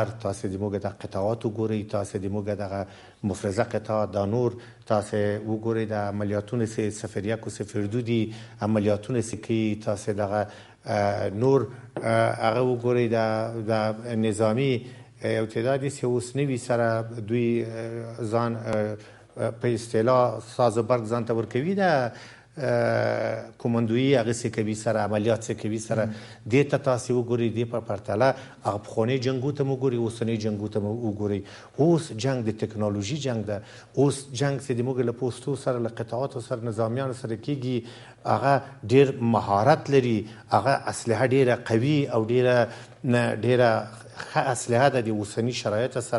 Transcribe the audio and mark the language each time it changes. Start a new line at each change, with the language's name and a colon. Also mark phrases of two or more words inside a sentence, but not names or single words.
Pashto: تاسې د موږ د قطعات وګورئ، تاسې د موږ دغه مفرزه قطعات، دا نور تاسې وګورئ، د عملیاتونو چې 01 و 02 دي عملیاتونه چې کوي، تاسې دغه نور هغه وګورئ، د نظامي یو تعداد چې اوس نوي سره دوی ځان په اصطلاح ساز و برگ ځان ته ورکوي، د کومندویي هغه څه کوي سره، عملیات څه کوي سره، دې ته تاسې وګورئ. دې په پرتله هغه پخواني جنګو ته وګورئ، اوسنۍ جنګو ته وګورئ. اوس جنګ د ټکنالوژي جنګ ده. اوس جنګ چې د موږ له پوستو سره، له قطعاتو سره، نظامیانو سره کېږي، هغه ډېر مهارت لري، هغه اسلحه ډېره قوي او ډېره ښه اسلحه ده د اوسني شرایطو سره.